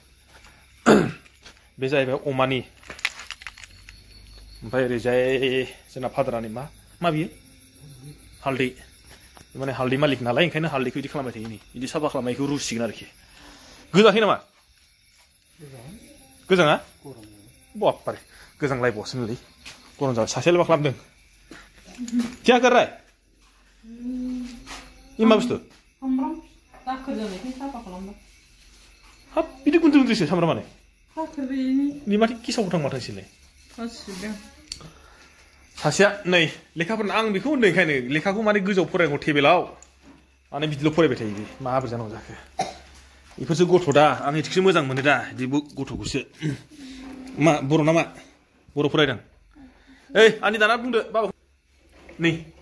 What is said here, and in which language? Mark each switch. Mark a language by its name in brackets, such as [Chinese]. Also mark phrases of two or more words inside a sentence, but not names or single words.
[Bodo] बे जाहैबाय अमानि ओमफ्राय ओरैजाय जोंना फादारानि मा बियो हालदै माने हालदै मालिक नालाय ओंखायनो हालदैखौ बिदि खालामबाय थायो नै बिदि साफा खालामनायखौ रुसिगोन आरोखि गोजाङाखै नामा गोजाङा बापारे गोजांलायबावसोनोलै गरम जाबाय सासेयालाय मा खालामदों [Hindi] क्या कर रहा है ये [Bodo] मा बुस्थु हाब बिदि गुन्द्रि गुन्द्रिसो सामब्रामानो बे माथो गेसाव गोथां माथो एसेलाय सासेया नै लेखाफोरनो आं बेखौ होनदों ओंखायनो लेखाखौ माने गोजौआव फरायनांगौ टेबोलाव माने बिदिल' फरायबाय थायो बे माबोरै जानांगौ जाखो बेफोरसो गथ' दा आं इदिखौसो मोजां मोनो दा बिदि गथ'खौसो मा बर' नामा बर' फरायदों ओइ आंनि दाना बुंदो बाबा नै